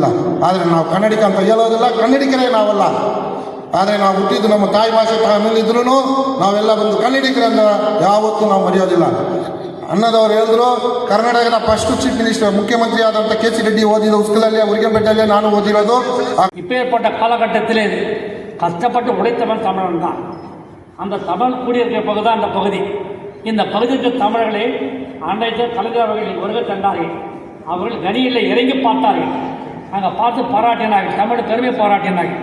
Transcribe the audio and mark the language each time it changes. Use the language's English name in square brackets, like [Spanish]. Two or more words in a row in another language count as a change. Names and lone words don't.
[Kannada] ಆದರೆ ನಾವು ಕನ್ನಡಿಗ ಅಂತ ಹೇಳೋದಿಲ್ಲ, ಕನ್ನಡಿಗರೇ ನಾವೆಲ್ಲ. ಆದರೆ ನಾವು ಹುಟ್ಟಿದ್ದು ನಮ್ಮ ತಾಯಿ ಭಾಷೆ ತಮಿಳಿದ್ರೂ ನಾವೆಲ್ಲ ಬಂದು ಕನ್ನಡಿಗರನ್ನ ಯಾವತ್ತೂ ನಾವು ಮರೆಯೋದಿಲ್ಲ. ಅನ್ನದವ್ರು ಹೇಳಿದ್ರು, ಕರ್ನಾಟಕದ [English] first chief minister [Kannada] ಮುಖ್ಯಮಂತ್ರಿ ಆದಂಥ ಕೆ.ಸಿ. ರೆಡ್ಡಿ ಓದಿದ ಉಸ್ಕಲಲ್ಲೇ ಉರಿಗೆಂಪೇಟೆಯಲ್ಲೇ ನಾನು ಓದಿರೋದು. [Tamil] இப்பேற்பட்ட காலகட்டத்திலே கஷ்டப்பட்டு உழைத்தவன் தமிழன் தான். அந்த தமிழ் குடியிருக்கிற பகுதி தான் அந்த பகுதி. இந்த பகுதிக்கு தமிழர்களை அன்றைக்கு கலைஞர் அவர்கள் வருகை தந்தார்கள். அவர்கள் கனியில் இறங்கி பார்த்தார்கள். அங்கே பார்த்து பாராட்டினார்கள், தமிழ் பெருமை பாராட்டினார்கள்.